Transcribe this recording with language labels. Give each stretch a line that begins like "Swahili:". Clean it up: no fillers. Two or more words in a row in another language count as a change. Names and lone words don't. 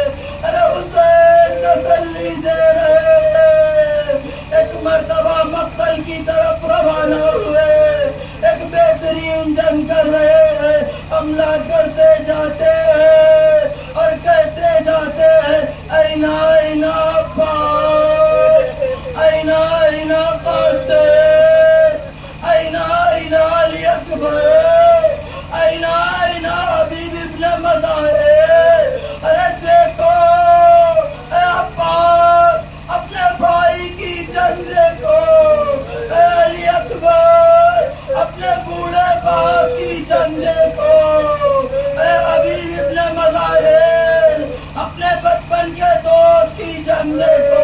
Urdu: ارے حسین تسلی دے رہے ہیں. ایک مرتبہ مقتل کی طرف روانہ ہوئے. ایک بہترین جنگ کر رہے ہیں. حملہ کرتے جاتے ہیں اور کہتے جاتے ہیں اینا اینا عباس, اینا اینا قاسم, اینا اینا علی اکبر, اینا اینا حبیب ابن مظاہر. ارے دیکھو اے عباس اپنے بھائی کی جنگ دیکھو. اے علی اکبر اپنے بوڑھے باپ کی جنگ دیکھو. اے حبیب ابن مظاہر اپنے بچپن کے دوست کی جنگ دیکھو.